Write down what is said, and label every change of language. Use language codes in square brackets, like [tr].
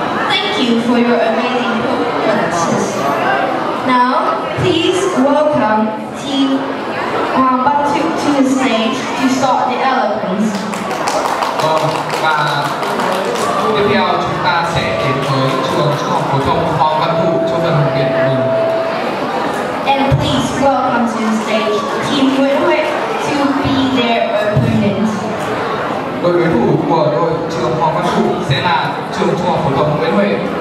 [en] Thank you for your amazing performances. Now, please welcome Team Batu to the stage to start the eloquence. [vi] Và tiếp theo chúng ta sẽ đến với trường Trung học phổ thông Hoàng Văn Thụ cho phần biểu diễn của mình. [en] And please welcome to the stage Team Nguyễn Huệ to be their opponent. [vi] Đội đối thủ của đội trường Hoàng Văn Thụ sẽ là trường Trung học phổ thông Nguyễn Huệ.